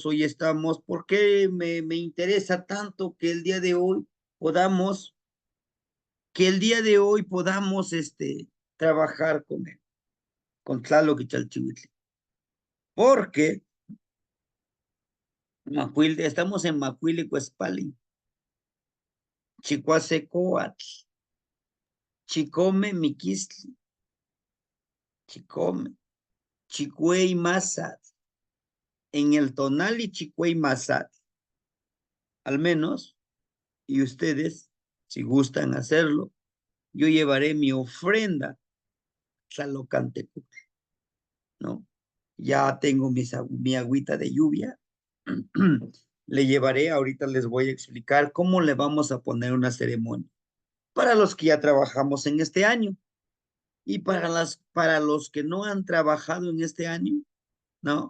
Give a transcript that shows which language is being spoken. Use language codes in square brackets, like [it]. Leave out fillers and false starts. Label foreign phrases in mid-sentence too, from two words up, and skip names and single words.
[es] Hoy estamos, porque me interesa tanto que el día de hoy podamos, trabajar con él, con Tlaloc y Chalchihuitl. porque estamos en Macuili-Cuespali, Chicoacecoatl, Chicome Miquistli, Chicome, Chicuey Mazat, en el Tonali Chicuey Mazat, al menos, y ustedes, si gustan hacerlo, yo llevaré mi ofrenda Tlalocantecutl, ¿no? Ya tengo mi agüita de lluvia. Le llevaré, ahorita les voy a explicar cómo le vamos a poner una ceremonia para los que ya trabajamos en este año y para los que no han trabajado en este año, ¿no?